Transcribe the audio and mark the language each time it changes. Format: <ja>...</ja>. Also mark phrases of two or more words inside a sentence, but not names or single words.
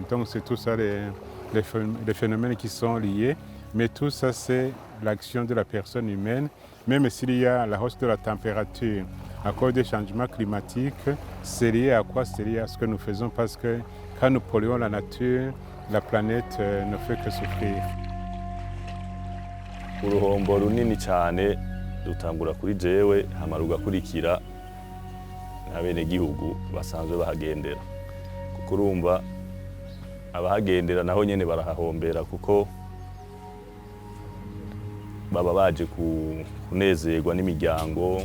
<fr>Donc c'est tout ça les phénomènes qui sont liés, mais tout ça c'est l'action de la personne humaine. Même s'il y a la hausse de la température à cause des changements climatiques, c'est lié à quoi? C'est lié à ce que nous faisons parce que quand nous polluons la nature, la planète ne fait que souffrir.</fr> <rn>Uruhombo runini cyane rutangura kuri jewe hama rugakurikira n'abenegihugu basanzwe bahagendera. Kuko urumva abahagendera naho nyene barahahombera kuko baba baje kunezerwa n'imiryango.</rn>